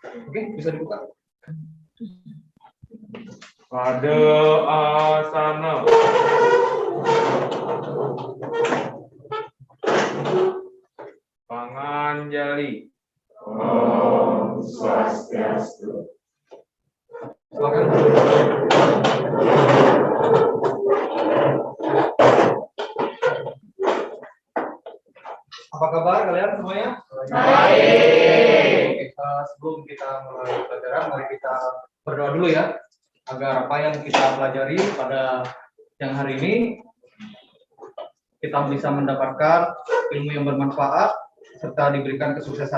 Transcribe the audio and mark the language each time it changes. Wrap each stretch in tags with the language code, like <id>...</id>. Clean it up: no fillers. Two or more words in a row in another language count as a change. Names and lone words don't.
<id>Oke, bisa dibuka. Pada asana. Panganjali.</id> <sa>Om Swastiastu.</sa> <id>Silakan. Apa kabar kalian semuanya? Baik. Sebelum kita mulai pelajaran, mari kita berdoa dulu ya, agar apa yang kita pelajari pada siang hari ini kita bisa mendapatkan ilmu yang bermanfaat serta diberikan kesuksesan.</id>